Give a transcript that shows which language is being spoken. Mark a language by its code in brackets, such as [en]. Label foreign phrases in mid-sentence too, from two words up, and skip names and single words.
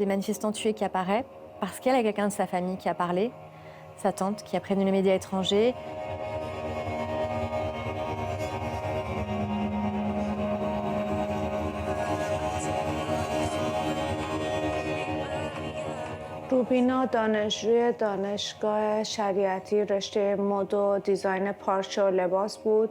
[fr] manifestants tués qui apparaît parce qu'elle a quelqu'un de sa famille qui a parlé, sa tante qui a prévenu les médias étrangers. [fa] روبینا دانشجوی دانشگاه شریعتی رشته مد و دیزاین پارچه و لباس بود.